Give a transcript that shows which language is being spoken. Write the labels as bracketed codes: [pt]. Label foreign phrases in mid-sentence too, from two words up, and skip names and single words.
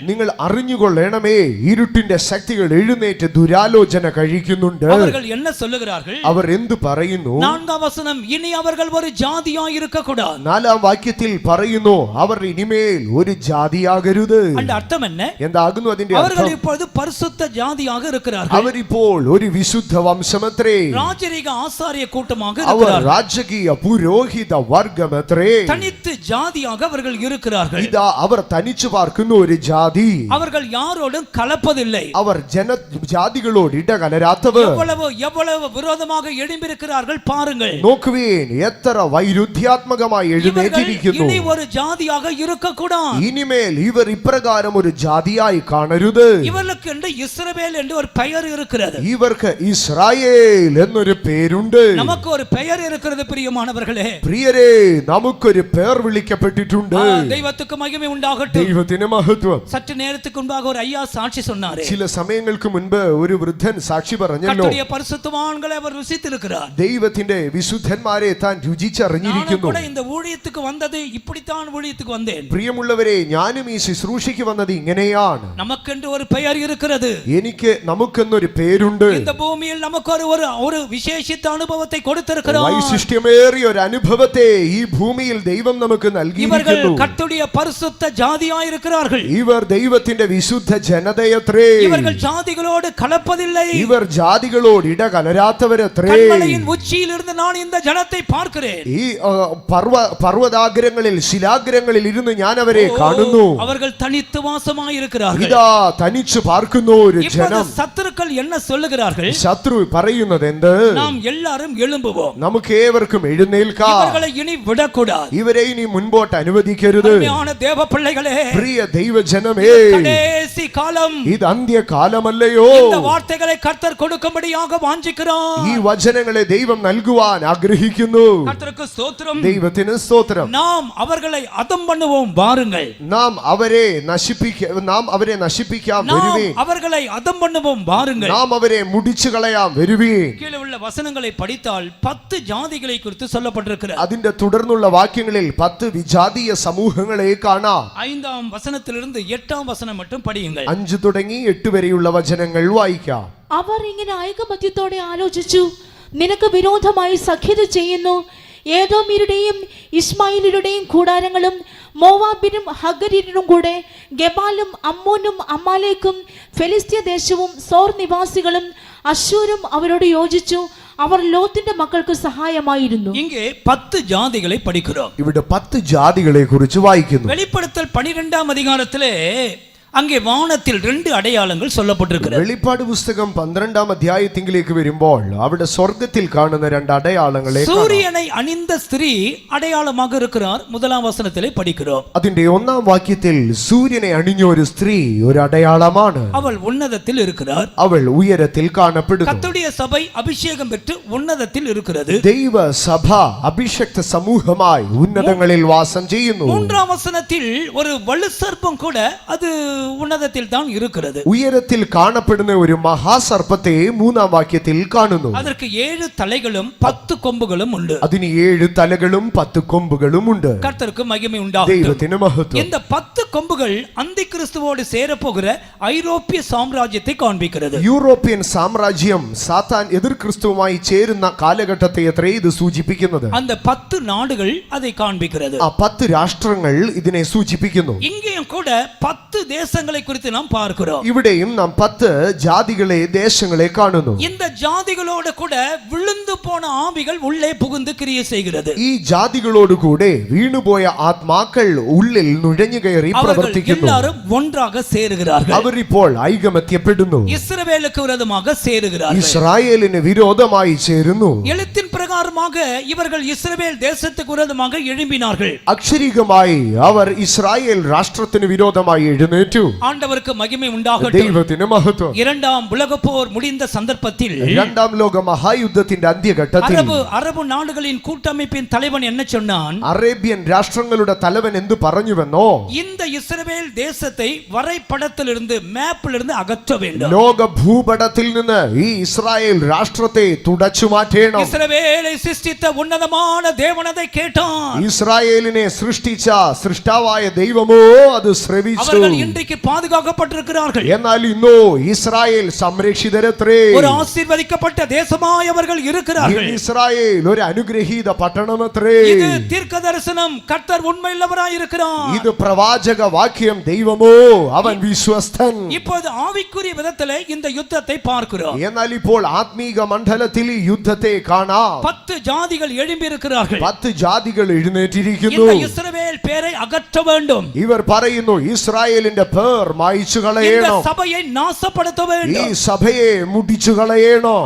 [ml] നിങ്ങൾ അറിഞ്ഞുകൊള്ളണമേ, ഇരുട്ടിന്റെ ശക്തികൾ എഴുന്നേറ്റ് ദുരാലോചന കഴിക്കുന്നുണ്ട്. [ta] அவர்கள் என்ன சொல்லுகிறார்கள்? [ml] അവർ എന്തു പറയുന്നു? [ta] 4-ാം வசனம், இனி அவர்கள் ஒரு ஜாதியாய் இருக்கக்கூடாது. [ml] 4-ാം വാക്യത്തിൽ പറയുന്നു, അവർ ഇനിമേൽ ഒരു ജാതിയാകരുത്. [ta] அந்த அர்த்தம் என்ன? [ml] എന്താകുന്നു അതിന്റെ [ta] அவர்கள் [ml] അർത്ഥം? [ta] இப்பொழுது பரிசுத்த ஜாதியாக இருக்கிறார்கள். [ml] അവരിപ്പോൾ ഒരു വിശുദ്ധ വംശമത്രേ. [ta] ராஜரீக ஆசாரிய கூட்டமாக [ml] അവർ [ta] இருக்கிறார்கள். [ml] രാജകീയ പുരോഹിത വർഗമത്രേ. [ta] தனித்து ஜாதியாக அவர்கள் இருக்கிறார்கள். [ml] ഇതാ അവർ തനിച്ചു പാർക്കുന്ന ഒരു ജാതി. [ta] அவர்கள் யாரோடும் கலப்பதில்லை. [ml] അവർ ജാതികളോട് ഇടകലരാത്തവർ. [ta] எவ்வளவு விரோதமாக எழும்பியிருக்கிறார்கள் பாருங்கள். [ml] നോക്കുവേൻ, എത്ര വൈരുദ്ധ്യാത്മകമായി [ta] இவர்கள் [ml] എഴുന്നേറ്റിരിക്കുന്നു. [ta] இனி ஒரு ஜாதியாக இருக்கக்கூடாது. [ml] ഇനിമേൽ ഇവർ ഇപ്രകാരം ഒരു ജാതിയായി കാണരുത്. [ta] இவர்களுக்கு என்று இஸ்ரவேல் என்று ஒரு பெயர் இருக்கிறது. [ml] ഇവർക്ക് ഇസ്രായേൽ എന്നൊരു പേരുണ്ട്. [ta] நமக்கு ஒரு பெயர் இருக்கிறது பிரியமானவர்களே. [ml] പ്രിയരേ, നമുക്കൊരു പേർ വിളിക്കപ്പെട്ടിട്ടുണ്ട്. [ta] தெய்வத்துக்கு மகிமை உண்டாகட்டும். [ml] ദൈവത്തിന് മഹത്വം. [ta] சற்று நேரத்துக்கு முன்பாக ஒரு ஐயா சாட்சி சொன்னாரே. [ml] ചില സമയങ്ങൾക്ക് മുൻപ് ഒരു വൃദ്ധൻ സാക്ഷി പറഞ്ഞല്ലോ, [ta] கர்த்தருடைய பரிசுத்தவான்களை அவர் ருசித்திருக்கிறார். [ml] ദൈവത്തിന്റെ വിശുദ്ധന്മാരെ താൻ [ta] நானும் [ml] രുചിച്ചറിഞ്ഞിരിക്കുന്നു. [ta] கூட இந்த ஊழியத்துக்கு வந்தது இப்படித்தான் ஊழியத்துக்கு வந்தேன். [ml] പ്രിയമുള്ളവരെ, ഞാനും ഈ ശുശ്രൂഷയ്ക്ക് വന്നത് ഇങ്ങനെയാണ്. [ta] நமக்கென்று ஒரு பெயர் இருக்கிறது. [ml] നമുക്കെന്നൊരു പേരുണ്ട്. [ta] இந்த பூமியில் நமக்கு ஒரு விசேஷித்த அனுபவத்தை கொடுத்திருக்கிறார். [ml] വൈശിഷ്ട്യമേറിയ ഒരു അനുഭവത്തെ ഈ ഭൂമിയിൽ ദൈവം നമുക്ക് [ta] இவர்கள் [ml] നൽകിയിരിക്കുന്നു. [ta] கர்த்தருடைய பரிசுத்த ஜாதியாய் இருக்கிறார்கள். [ml] ഇവർ ദൈവത്തിന്റെ വിശുദ്ധ ജനതയത്രേ. [ta] இவர்கள் ஜாதிகளோடு கலப்பதில்லை. [ml] ഇവർ ജാതികളോട് ഇടകലരാത്തവരത്രേ. [ta] கண்மலையின் உச்சியில் இருந்து நான் இந்த ஜனத்தை பார்க்கிறேன். [ml] ഈ പർവ്വതാഗ്രങ്ങളിൽ ശിലാഗ്രങ്ങളിൽ ഇരുന്ന് ഞാൻ അവരെ കാണുന്നു. [ta] அவர்கள் தனித்து வாசமாய் இருக்கிறார்கள். [ml] ഇതാ തനിച്ചു പാർക്കുന്ന ഒരു ജനം. [ta] சத்துருக்கள் என்ன சொல்லுகிறார்கள்? [ml] ശത്രു പറയുന്നത് എന്ത്? [ta] நாம் எல்லாரும் எழும்புவோம். [ml] നമുക്ക് ഏവർക്കും എഴുന്നേൽക്കാം. [ta] இவர்களை இனி விடக்கூடாது. [ml] ഇവരെ ഇനി മുൻപോട്ട് അനുവദിക്കരുത്. [ta] அருமையான தேவ பிள்ளைகளே, [ml] പ്രിയ ദൈവജനമേ, [ta] கடைசி காலம். [ml] ഇത് അന്ത്യകാലമല്ലയോ? [ta] இந்த வார்த்தைகளை கர்த்தர் கொடுக்கும்படியாக வாஞ்சிக்கிறார். [ml] ഈ വചനങ്ങളെ ദൈവം നൽകുവാൻ ആഗ്രഹിക്കുന്നു. [ta] கர்த்தருக்கு ஸ்தோத்திரம். [ml] ദൈവത്തിന് സ്തോത്രം. [ta] நாம் அவர்களை அதம் பண்ணுவோம் வாருங்கள். [ml] നാം അവരെ നശിപ്പിക്കാം വരുവീൻ. [ta] நாம் அவர்களை அதம் பண்ணுவோம் வாருங்கள். [ml] നാം അവരെ മുടിച്ചു കളയാം വരുവീൻ. [ta] கீழே உள்ள வசனங்களை படித்தால் 10 ஜாதிகளை குறித்து சொல்லப்பட்டிருக்கிறது. [ml] അതിന്റെ തുടർന്നുള്ള വാക്യങ്ങളിൽ 10 വിജാതീയ സമൂഹങ്ങളെ കാണാം. [ta] 5-ാம் വசനത്തിലിருந்து 8-ാം വசനം மட்டும் படியுங்கள். [ml] 5 തുടങ്ങി 8 വരെയുള്ള വചനങ്ങൾ വായിക്കാം. അവർ ഇങ്ങനെ ഐകമത്യത്തോടെ ആലോചിച്ചു, നിനക്ക് വിരോധമായി സഖ്യത ചെയ്യുന്നു. ഏദോമ്യരുടെയും ഇസ്മായിലരുടെയും കൂടാരങ്ങളും മോവാബിനും ഹഗര്യരും കൂടെ ഗെബാലും അമ്മോനും അമാലേക്കും ഫെലിസ്ത്യ ദേശവും സോർ നിവാസികളും അശ്ശൂരും അവരോട് യോജിച്ചു. അവർ ലോത്തിന്റെ മക്കൾക്ക് സഹായമായിരുന്നു. [ta] இங்கே 10 ஜாதிகளை படிக்கிறோம். [ml] ഇവിടെ 10 ജാതികളെ കുറിച്ച് വായിക്കുന്നു. [ta] வெளிப்படுத்தல் 12-ാം அதிகாரத்திலே அங்கே வானத்தில் 2 அடையாளங்கள் சொல்லப்பட்டிருக்கிறது. [ml] വെളിപ്പാട് പുസ്തകം 12-ാം അധ്യായത്തിലേക്ക് വരുമ്പോൾ അവിടെ സ്വർഗ്ഗത്തിൽ കാണുന്ന രണ്ട് അടയാളങ്ങളെ കാണാം. [ta] சூரியனை அணிந்த ஸ்திரீ அடையாளமாக இருக்கிறார். 1ஆம் வசனத்திலே படிக்கிறோம். [ml] അതിന്റെ 1-ാം വാക്യത്തിൽ സൂര്യനെ അണിഞ്ഞ ഒരു സ്ത്രീ ഒരു അടയാളമാണ്. [ta] அவள் உன்னதத்தில் இருக்கிறார். [ml] അവൾ ഉയരത്തിൽ കാണപ്പെടുന്നു. [ta] கர்த்தருடைய சபை அபிஷேகம் பெற்று உன்னதத்தில் இருக்கிறது. [ml] ദൈവ സഭ അഭിഷക്ത സമൂഹമായി ഉന്നതങ്ങളിൽ വാസം ചെയ്യുന്നു. [ta] 3ஆம் வசனத்தில் ஒரு வலு சர்ப்பம் கூட அது உன்னதத்தில் தான் இருக்கிறது. [ml] ഉയരത്തിൽ കാണപ്പെടുന്ന ഒരു മഹാസർപ്പത്തെ 3-ാം വാക്യത്തിൽ കാണുന്നു. [ta] அதற்கு 7 தலைகளும் 10 கொம்புகளும் உண்டு. [ml] അതിന് 7 തലകളും 10 കൊമ്പുകളും ഉണ്ട്. [ta] கர்த்தருக்கு மகிமை உண்டாகட்டும். [ml] ദൈവത്തിന് മഹത്വം. [ta] இந்த 10 கொம்புகள் அந்தி கிறிஸ்துவோடு சேரப்போகிற ஐரோப்பிய சாம்ராஜ்யத்தை காண்பிக்கிறது. [ml] യൂറോപ്യൻ സാമ്രാജ്യം സാത്താൻ എതിർ ക്രിസ്തുവുമായി ചേരുന്ന കാലഘട്ടത്തെ അത്രേ ഇത് സൂചിപ്പിക്കുന്നത്. [ta] அந்த 10 நாடுகள் அதை காண்பிக்கிறது. [ml] ആ 10 രാഷ്ട്രങ്ങൾ ഇതിനെ സൂചിപ്പിക്കുന്നു. [ta] இங்கேயும் கூட 10 தேசங்களை குறித்து நாம் பார்க்கிறோம். [ml] ഇവിടെയും നാം 10 ജാതികളെ ദേശങ്ങളെ കാണുന്നു. [ta] இந்த ஜாதிகளோடு கூட விழுந்து போன ஆவிகள் உள்ளே புகுந்து கிரியை செய்கிறது. [ml] ഈ ജാതികളോട് കൂടെ വീണുപോയ ആത്മാക്കൾ ഉള്ളിൽ നുഴഞ്ഞു കയറി [ta] அவர்கள் [ml] പ്രവർത്തിക്കുന്നു. [ta] எல்லாரும் ஒன்றாக சேருகிறார்கள். [ml] അവർ ഇപ്പോൾ ഐകമത്യപ്പെടുന്നു. [ta] இஸ்ரவேலுக்கு விரோதமாக சேருகிறார்கள். [ml] ഇസ്രായേലിന് വിരോധമായി ചേരുന്നു. [ta] எழுத்தின் பிரகாரமாக இவர்கள் இஸ்ரவேல் தேசத்துக்கு விரோதமாக எழும்பினார்கள். [ml] അക്ഷരികമായി അവർ ഇസ്രായേൽ രാഷ്ട്രത്തിന് വിരോധമായി എഴുന്നേറ്റു. [ta] ஆண்டவருக்கு மகிமை உண்டாகட்டும். [ml] ദൈവത്തിന് മഹത്വം. [ta] 2ஆம் உலகப் போர் முடிந்த சந்தர்ப்பத்தில் [ml] 2-ാം ലോക മഹായുദ്ധത്തിന്റെ അന്ത്യഘട്ടത്തിൽ [ta] அரபு நாடுகளின் கூட்டமைப்பின் தலைவன் என்ன சொன்னான்? [ml] അറേബ്യൻ രാഷ്ട്രങ്ങളുടെ തലവൻ എന്തു പറഞ്ഞുവെന്നോ, [ta] இந்த இஸ்ரவேல் தேசத்தை வரைபடத்திலிருந்து மேப்பிலிருந்து அகற்ற வேண்டும். [ml] ലോക ഭൂപടത്തിൽ നിന്ന് ഈ ഇസ്രായേൽ രാഷ്ട്രത്തെ തുടച്ചു മാറ്റണം. [ta] இஸ்ரவேலை சிருஷ்டித்த உன்னதமான தேவன் அதை கேட்டான். [ml] ഇസ്രായേലിനെ സൃഷ്ടിച്ച സൃഷ്ടാവായ ദൈവമോ അത് ശ്രവിച്ചു. [ta] அவர்கள் இன்றைக்கு பாதுகாக்கப்பட்டிருக்கிறார்கள். [ml] എന്നാൽ ഇന്നോ ഇസ്രായേൽ സംരക്ഷിതരത്രേ. [ta] ஒரு ஆசீர்வதிக்கப்பட்ட தேசமாய் அவர்கள் இருக்கிறார்கள். [ml] ഇസ്രായേൽ ഒരു അനുഗ്രഹീത പട്ടണമത്രേ. [ta] இது தீர்க்க தரிசனம். கர்த்தர் உண்மையுள்ளவராய் இருக்கிறார். [ml] ഇത് പ്രവാചക വാക്യം. ദൈവമോ അവൻ വിശ്വസ്തൻ. [ta] இப்போது ஆவிக்குரிய விதத்திலே இந்த யுத்தத்தை பார்க்கிறோம். [ml] എന്നാൽ ഇപ്പോൾ ആത്മീക മണ്ഡലത്തിൽ ഈ യുദ്ധത്തെ കാണാം. [ta] 10 ஜாதிகள் எழும்பி இருக்கிறார்கள். [ml] 10 ജാതികൾ എഴുന്നേറ്റിരിക്കുന്നു. [ta] இந்த இஸ்ரவேல் பேரை அகற்ற வேண்டும். [ml] ഇവർ പറയുന്നു ഇസ്രായേലിന്റെ പേർ മായ്ച്ചു [ta] இந்த [ml] കളയണം. [ta] சபையை நாசப்படுத்த [ml] ഈ [ta] வேண்டும். [ml] സഭയെ മുടിച്ചു കളയണം.